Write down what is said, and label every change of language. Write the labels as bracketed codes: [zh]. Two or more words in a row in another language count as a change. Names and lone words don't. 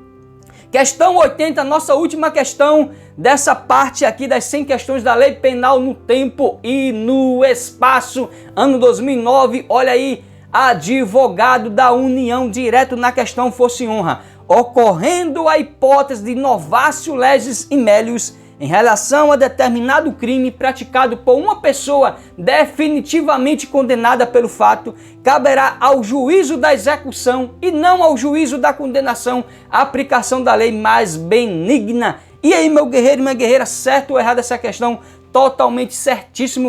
[pt] Questão 80, nossa última questão dessa parte aqui das 100 questões da lei penal no tempo e no espaço. Ano 2009, olha aí, advogado da União, direto na questão Força e Honra. Ocorrendo a hipótese de [la] novatio legis in melius [pt] em relação a determinado crime praticado por uma pessoa definitivamente condenada pelo fato, caberá ao juízo da execução e não ao juízo da condenação a aplicação da lei mais benigna. E aí, meu guerreiro e minha guerreira, certo ou errado essa questão? Totalmente certíssimo.